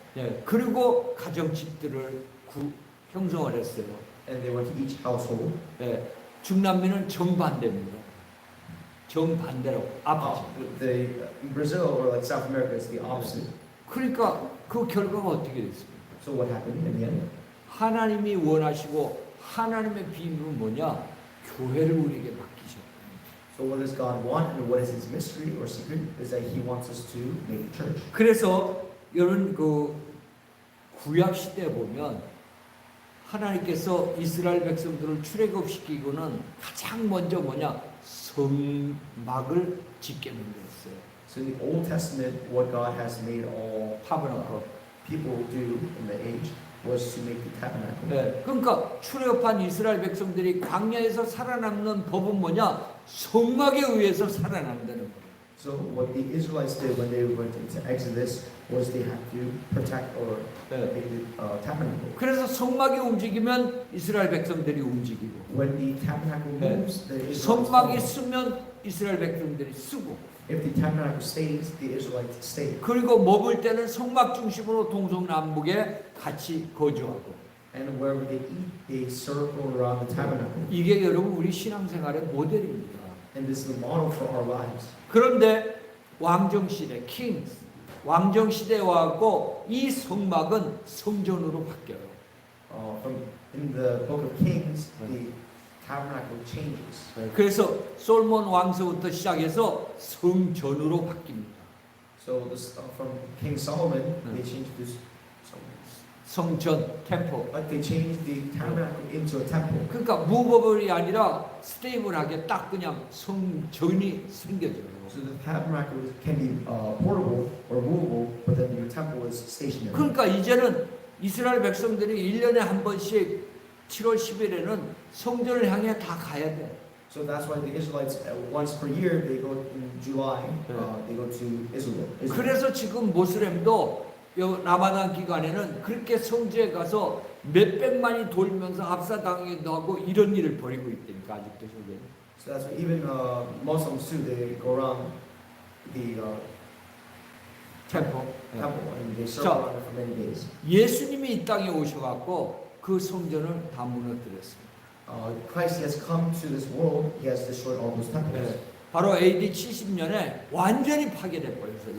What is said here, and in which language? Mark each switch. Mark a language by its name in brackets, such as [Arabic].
[Korean] 예, 그리고 가정집들을 형성을 했어요. [English] And they went to each household. [Korean] 예, 중남미는 정반대입니다. 정반대라고 아버지. [English] In Brazil or like South America, it's the opposite. [Korean] 그러니까 그 결과가 어떻게 됐습니까? [English] So what happened in the end? [Korean] 하나님이 원하시고 하나님의 비밀은 뭐냐? 교회를 우리에게 맡기셨다. [English] So So what does God want and what is His mystery or secret is that He wants us to make the church. [Korean] 그래서 여러분 그 구약 시대에 보면 하나님께서 이스라엘 백성들을 출애굽시키고는 가장 먼저 뭐냐 성막을 짓게 만들었어요. [English] So in the Old Testament, what God has made all 타버나클. people do in the age was to make the tabernacle. [Korean] 네, 그러니까 출애굽한 이스라엘 백성들이 광야에서 살아남는 법은 뭐냐 성막에 의해서 살아남다는 거예요. [English] So what the Israelites did when they went into Exodus was they had to protect or make the tabernacle. [Korean] 그래서 성막이 움직이면 이스라엘 백성들이 움직이고 [English] When the tabernacle moves, the Israelites [Korean] 성막이 [English] follow. [Korean] 쓰면 이스라엘 백성들이 쓰고 [English] If the tabernacle stays, the Israelites stay. [Korean] 그리고 머물 때는 성막 중심으로 동성남북에 같이 거주하고 [English] And wherever they eat, they circle around the tabernacle. [Korean] 이게 여러분 우리 신앙생활의 모델입니다. [English] And this is the model for our lives. [Korean] 그런데 왕정시대, 킹스, 왕정시대에 와서 이 성막은 성전으로 바뀌어요. [English] From in the book of Kings, the tabernacle changes. [Korean] 그래서 솔몬 왕서부터 시작해서 성전으로 바뀝니다. [English] So this, from King Solomon, they changed this. [Korean] 성전, 템플. [English] But they changed the tabernacle into a temple. [Korean] 그러니까 무버블이 아니라 스테이블하게 딱 그냥 성전이 생겨져요. [English] So the tabernacle can be portable or movable, but then your temple is stationary. [Korean] 그러니까 이제는 이스라엘 백성들이 1년에 한 번씩 7월 10일에는 성전을 향해 다 가야 돼. [English] So that's why the Israelites, once per year, they go in July, they go to Israel. [Korean] 그래서 지금 모슬렘도 요 라마단 기간에는 그렇게 성지에 가서 몇백만이 돌면서 압사당하기도 하고 이런 일을 벌이고 있다니까 아직도 저게. [English] So that's why even Muslims too, they go around the temple. temple and they circle around it for many days. [Korean] 예수님이 이 땅에 오셔갖고 그 성전을 다 무너뜨렸습니다. [English] Christ has come to this world. He has destroyed all those temples. [Korean] 바로 AD 70년에 완전히 파괴돼 버렸어요.